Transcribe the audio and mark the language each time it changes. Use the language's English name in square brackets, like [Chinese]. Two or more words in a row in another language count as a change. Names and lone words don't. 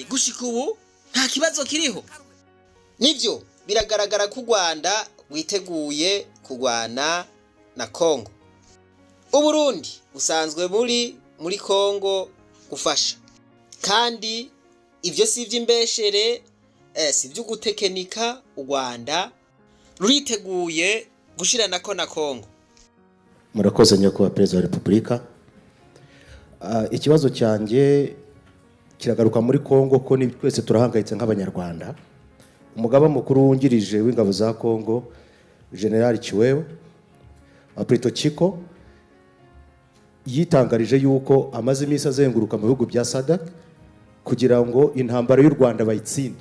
[Rundi] Gushika ubu nta kibazo kiriho. Nivyo biragaragara ko u Rwanda witeguye kugwana na Kongo. Uburundi usanzwe muri Kongo gufasha, kandi ivyo si ivy'imbeshere, si ivyo gutekenika. U Rwanda ruriteguye gushiranako na Kongo? [Kinyarwanda] Murakoze nyakubahwa Perezida wa Repubulika. Ikibazo cyanjye kiragaruka muri Kongo ko ni twese turahangayitse nk'abanyarwanda. Umugaba mukuru wungirije w'ingabo za Kongo General Chiwewe Aprito Chiko yitangarije yuko amaze iminsi azenguruka mu bihugu bya SADC kugira ngo intambara y'u Rwanda bayitsinde.